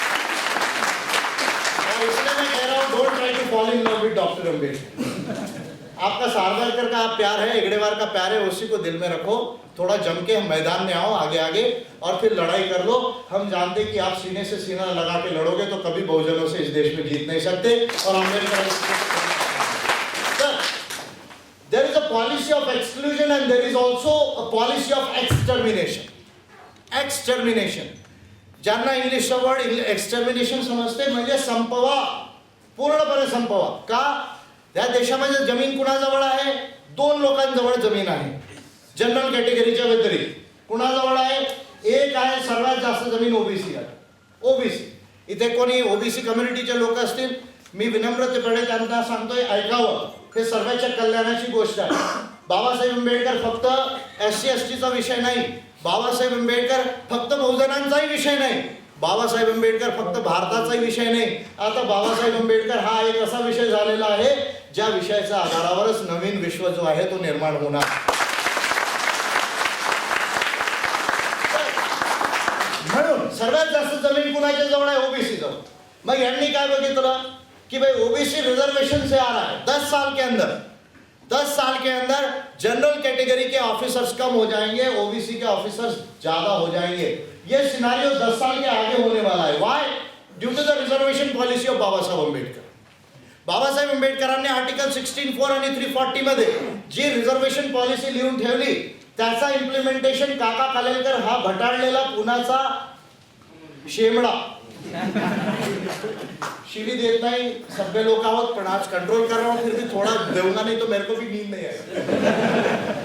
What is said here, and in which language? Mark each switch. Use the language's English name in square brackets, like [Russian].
[Hindi] और इसलिए मैं कह रहा हूँ, [English] Don't try to fall in love with doctor Ambedkar. [Hindi] आपका सारवारकर का आप प्यार है, हेगड़ेवार का प्यार है, उसी को दिल में रखो, थोड़ा जम के हम मैदान में आओ आगे आगे, और फिर लड़ाई कर लो। हम जानते कि आप सीने से सीना लगा के लड़ोगे तो कभी बहुजनों से इस देश में जीत नहीं सकते। [English] और Ambedkar, there is a policy of exclusion and there is also a policy of extermination. [Marathi] Extermination, ज्यांना इंग्लिशचा वर्ड एक्सटर्मिनेशन समजते म्हणजे संपवा, पूर्णपणे संपवा। का? या देशामध्ये जमीन कुणाजवळ आहे? 2 लोकांजवळ जमीन आहे, जनरल कॅटेगरीच्या व्यतिरिक्त। कुणाजवळ आहे? एक आहे, सर्वात जास्त जमीन ओबीसी आहे, ओबीसी। इथे कोणी ओबीसी कम्युनिटीचे लोक असतील, मी विनम्रतेपणे त्यांना सांगतोय, ऐकावं, हे सर्वांच्या कल्याणाची गोष्ट आहे। बाबासाहेब आंबेडकर फक्त SC STचा विषय नाही, बाबासाहेब आंबेडकर फक्त बहुजनांचाही विषय नाही, बाबासाहेब आंबेडकर फक्त भारताचाही विषय नाही। आता बाबासाहेब आंबेडकर हा एक असा विषय झालेला आहे ज्या विषयाच्या आधारावरच नवीन विश्व जो आहे तो निर्माण होणार। म्हणून सर्वात जास्त जमीन कुणाच्या जवळ आहे? ओबीसी जवळ। मग यांनी काय बघितलं कि [Hindi] भाई ओबीसी रिजर्वेशन से आ रहा है, 10 साल के अंदर, 10 साल के अंदर जनरल कैटेगरी के ऑफिसर्स कम हो जाएंगे, ओबीसी के ऑफिसर्स ज्यादा हो जाएंगे। ये सिनारियो 10 साल के आगे होने वाला है। [English] Why? Due to the reservation policy of Babasaheb Ambedkar. [Marathi] Babasaheb आंबेडकरांनी आर्टिकल 16(4) आणि 340 मध्ये जी रिजर्वेशन पॉलिसी लिहून ठेवली, त्याचा इम्प्लिमेंटेशन काका कालेलकर हा भटाळलेला पुण्याचा शेमडा, शिवी देत नहीं, सभ्य लोग आहोत, पण आज [Hindi] कंट्रोल कर रहा हूँ, फिर भी थोड़ा [Marathi] देऊंगा, [Hindi] नहीं तो मेरे को भी नींद नहीं है।